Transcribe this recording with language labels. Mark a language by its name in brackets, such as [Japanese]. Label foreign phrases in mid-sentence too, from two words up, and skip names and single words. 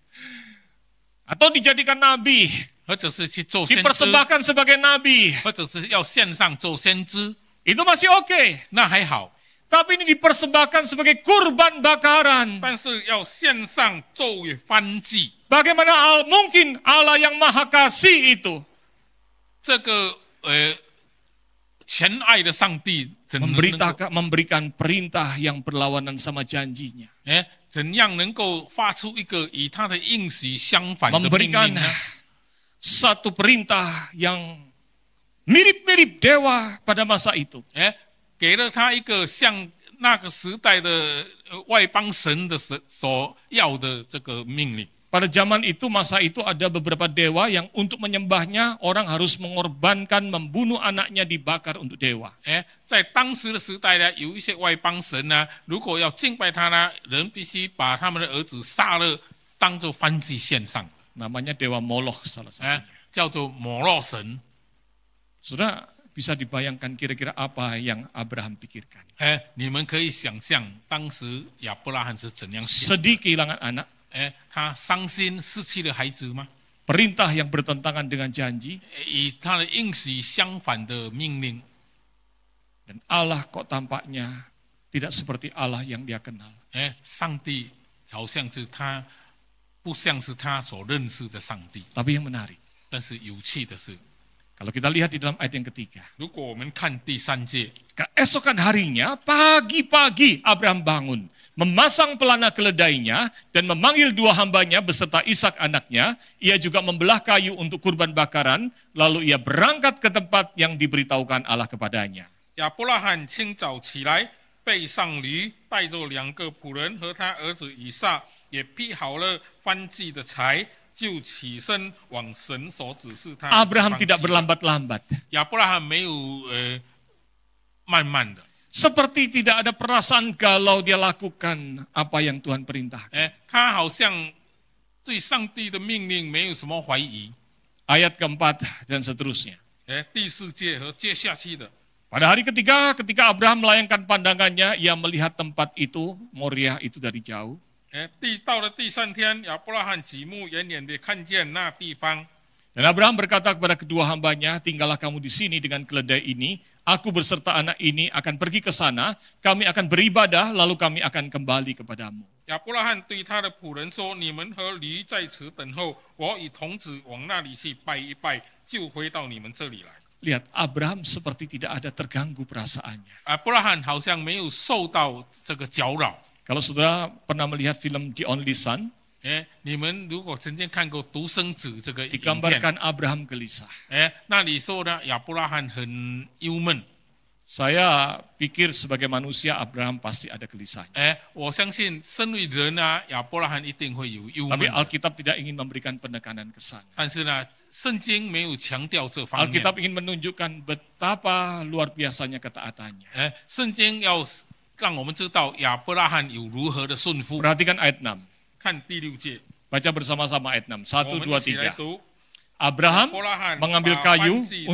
[Indonesian] Atau dijadikan nabi, [Chinese] 或者是去做先知， [Indonesian] dipersembahkan sebagai nabi. [Chinese] 或者是要献上做先知， [Indonesian] Itu masih oke. [Chinese] 那还好。 [Indonesian] Tapi ini dipersembahkan sebagai kurban bakaran. [Chinese] 但是要献上作为燔祭， [Indonesian] Bagaimana mungkin Allah yang maha kasih itu [Chinese] 这个全爱的上帝怎能够 [Indonesian] memberikan perintah yang berlawanan sama janjinya. [Chinese] 怎样能够发出一个与他的应许相反的命 [Indonesian] Memberikan [Chinese] 令呢？ [Indonesian] satu perintah yang mirip-mirip dewa pada masa itu. [Chinese] 给了他一个像那个时代的外邦神的所要的这个命令。 [Indonesian] Pada zaman itu, masa itu ada beberapa dewa yang untuk menyembahnya orang harus mengorbankan, membunuh anaknya dibakar untuk dewa. [Chinese] 在当时的时代呢，有一些外邦神呢，如果要敬拜他呢，人必须把他们的儿子杀了，当做燔祭献上。 [Indonesian] Namanya dewa Moloch salah satunya. [Chinese] 叫做摩洛神。 [Indonesian] Saudara bisa dibayangkan kira-kira apa yang Abraham pikirkan. [Chinese] 你们可以想象当时亚伯拉罕是怎样想。 [Indonesian] Sedih kehilangan anak. [Chinese] 他伤心失去了孩子吗？ [Indonesian] Perintah yang bertentangan dengan janji. [Chinese] 与他的应许相反的命令。 [Indonesian] Dan Allah kok tampaknya tidak seperti Allah yang dia kenal. [Chinese] 上帝好像是他，不像是他所认识的上帝。 [Indonesian] Tapi yang menarik, [Chinese] 但是有趣的是， [Indonesian] kalau kita lihat di dalam ayat yang ketiga. [Chinese] 如果我们看第3节， [Indonesian] Keesokan harinya, pagi-pagi Abraham bangun, memasang pelana keledainya, dan memanggil 2 hambanya beserta Ishak anaknya. Ia juga membelah kayu untuk kurban bakaran, lalu ia berangkat ke tempat yang diberitahukan Allah kepadanya. [Chinese] 亚伯拉罕清早起来，背上驴，带着2个仆人和他儿子以撒，也劈好了燔祭的柴，就起身往神所指示他。 [Indonesian] Abraham tidak berlambat-lambat. [Chinese] 亚伯拉罕没有慢慢的， [Indonesian] seperti tidak ada perasaan galau dia lakukan apa yang Tuhan perintahkan. [Chinese] 他好像对上帝的命令没有什么怀疑。 [Indonesian] Ayat keempat dan seterusnya. [Chinese] 第4节和接下去的。 [Indonesian] Pada hari ketiga, ketika Abraham melayangkan pandangannya, ia melihat tempat itu, Moriah itu dari jauh. [Chinese] 到了第3天，亚伯拉罕举目远远地看见那地方。 [Indonesian] Dan Abraham berkata kepada kedua hambanya, tinggallah kamu di sini dengan keledai ini, aku beserta anak ini akan pergi ke sana, kami akan beribadah, lalu kami akan kembali kepadamu. [Chinese] 亚伯拉罕对他的仆人说：“你们和驴在此等候，我与童子往那里去拜一拜，就回到你们这里来。” [Indonesian] Lihat, Abraham seperti tidak ada terganggu perasaannya. [Chinese] 亚伯拉罕好像没有受到这个搅扰。 [Indonesian] Kalau saudara pernah melihat film The Only Son, [Chinese] 你们如果曾经看过独生子这个影片， [Indonesian] digambarkan Abraham gelisah. [Chinese] 那里说呢，亚伯拉罕很忧闷。 [Indonesian] Saya pikir sebagai manusia Abraham pasti ada gelisahnya. [Chinese] 我相信身为人啊，亚伯拉罕一定会有忧闷 [Indonesian] Tapi [Chinese] 的。 [Indonesian] Alkitab tidak ingin memberikan penekanan ke sana. [Chinese] 但是呢，圣经没有强调这方面。 [Indonesian] Alkitab ingin menunjukkan betapa luar biasanya ketaatannya. [Chinese] 圣经要让我们知道亚伯拉罕有如何的顺服。 [Indonesian] Perhatikan ayat 6. [Chinese] 看第6节， [Indonesian] Baca bersama-sama ayat 6. [Chinese] 我 1, 们 2, 一起来 3. 读。 [Indonesian] Abraham [Chinese] 亚伯拉罕 [Indonesian] mengambil [Chinese] 把 [Indonesian] kayu [Chinese] 燔祭的